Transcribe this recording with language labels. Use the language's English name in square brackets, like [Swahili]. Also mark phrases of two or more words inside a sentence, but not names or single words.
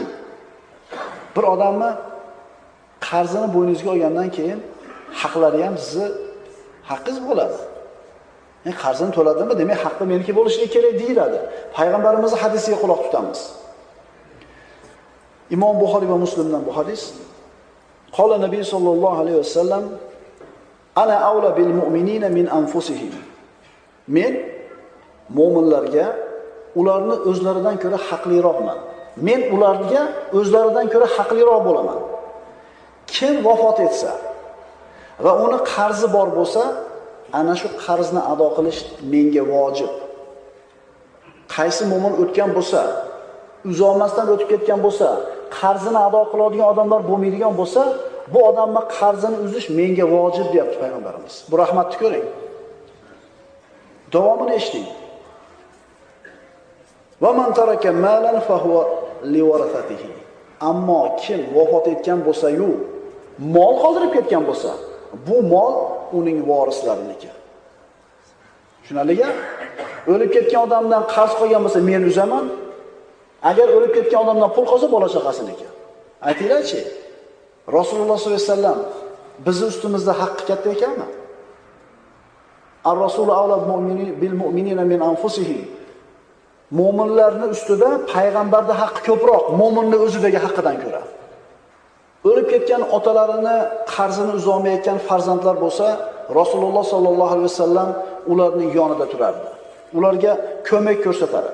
[Uzbek] Bir odamni qarzini bo'yningizga olgandan keyin haqlari ham sizni haqqingiz bo'ladi. Qarzini to'ladimi, demak haqqi meniki bo'lishligi kerak deyiladi. Payg'ambarimizning hadisiga quloq tutamiz. Imom Buxoriy va Muslimdan bu hadis. [Arabic] قال النبي صلى الله عليه وسلم: "أنا أولى بالمؤمنين من أنفسهم." [Uzbek] Men mu'minlarga ularni o'zlaridan ko'ra haqliroqman. Men ularga o'zlaridan ko'ra haqliroq bo'laman. Kim vafot etsa va uni qarzi bor bo'lsa, ana shu qarzni ado qilish menga vojib. Qaysi mu'min o'tgan bo'lsa, uzolmasdan o'tib ketgan bo'lsa, qarzini ado qiladigan odamlar bo'lmaydigan bo'lsa, bu odamning qarzini uzish menga vojib deyapti payg'ambarimiz. Bu rahmatni ko'ring. Davomini eshiting. [Arabic] ومن ترك مالا فهو لورثته. [Uzbek] Ammo kim vafot etgan bo'lsa-yu, mol qoldirib ketgan bo'lsa, bu mol uning varislariniki. Tushunarlimi? O'lib ketgan odamdan qarz qolgan bo'lsa, men uzaman. Agar o'lib ketgan odamdan pul qolsa, bola chaqasiniki. Aytinglar-chi? Rasululloh [Arabic] صلى الله عليه وسلم [Uzbek] bizni ustimizda haqqi katta ekanmi? [Arabic] الرسول أولى بالمؤمنين من أنفسهم. [Uzbek] Mo'minlarning ustida payg'ambarda haqqi ko'proq, mo'minning o'zidagi haqqidan ko'ra. O'lib ketgan otalarini qarzini uzolmayotgan farzandlar bo'lsa, Rasululloh [Arabic] صلى الله عليه وسلم [Uzbek] ularning yonida turardi. Ularga ko'mak ko'rsatardi.